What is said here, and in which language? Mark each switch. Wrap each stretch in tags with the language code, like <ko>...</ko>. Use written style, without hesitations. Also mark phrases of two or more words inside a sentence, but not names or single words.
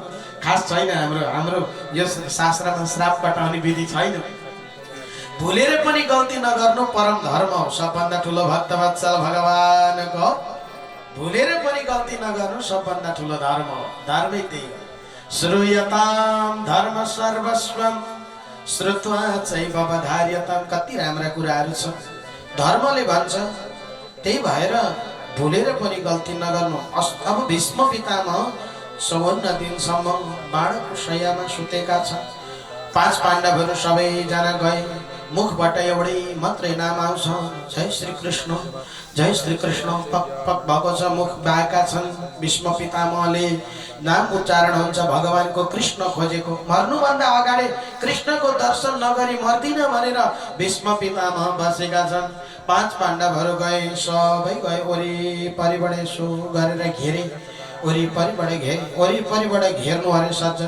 <ne>खास छैन, हाम्रो यो शास्त्रमा श्राप कटाउने विधि छैन। भुलेर पनि गल्ती नगर्नु परम धर्म हो। सबभन्दा ठुलो भक्तवत्सल भगवानको भुलेर पनि गल्ती नगर्नु सबभन्दा ठुलो धर्म हो। धर्मै त्यही हो।</ne> <sa>श्रूयताम धर्म सर्वस्वम श्रुत्वा चैवधार्यताम।</sa> <ne>कति राम्रा कुराहरू छ धर्मले भन्छ, त्यही भएर भुलेर पनि गल्ती नगर्नु। अब भीष्म पितामह 54 दिनसम्म बाणको शय्यामा सुतेका छन्। 5 पाण्डवहरू सबैजना गए, मुखबाट एउटै मात्रै नाम आउँछ, जय श्री कृष्ण, जय श्री कृष्ण। पक पक भएको छ, मुख बाएका छन्। भीष्म पितामहले नाम उच्चारण हुन्छ भगवानको, कृष्ण खोजेको। मर्नुभन्दा अगाडि कृष्णको दर्शन नगरी मर्दिन भनेर भीष्म पितामह बसेका छन्। 5 पाण्डवहरू गए, सबै गए, वरिपरिबाट यसो गरेर घेरे, वरिपरिबाट घेर्नु अरे सज्जन।</ne>